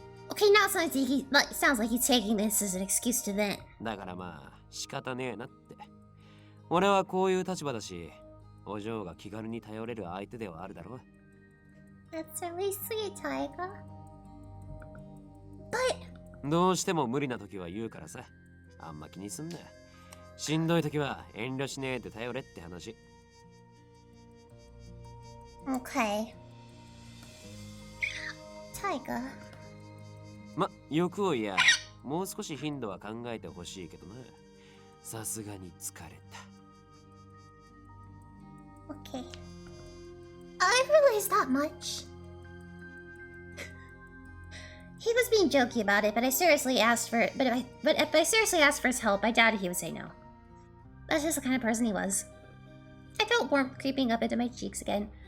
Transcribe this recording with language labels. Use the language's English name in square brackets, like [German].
[English] Okay, now it sounds like he's taking this as an excuse to vent. [Japanese] だからまあ、仕方ねえなって。俺はこういう立場だし、お嬢が気軽に頼れる相手ではあるだろう。 [English] That's really sweet, Taiga. But... [Japanese] どうしても無理な時は言うからさ。あんま気にすんな。しんどい時は遠慮しねえで頼れって話。 [English] Okay. Taiga. [Japanese] ま、欲を言や、もう少し頻度は考えてほしいけどな。さすがに疲れた。 [English] Okay. I realized that much. He was being jokey about it, but I seriously asked for it. But if I seriously asked for his help, I doubted he would say no. That's just the kind of person he was. I felt warmth creeping up into my cheeks again.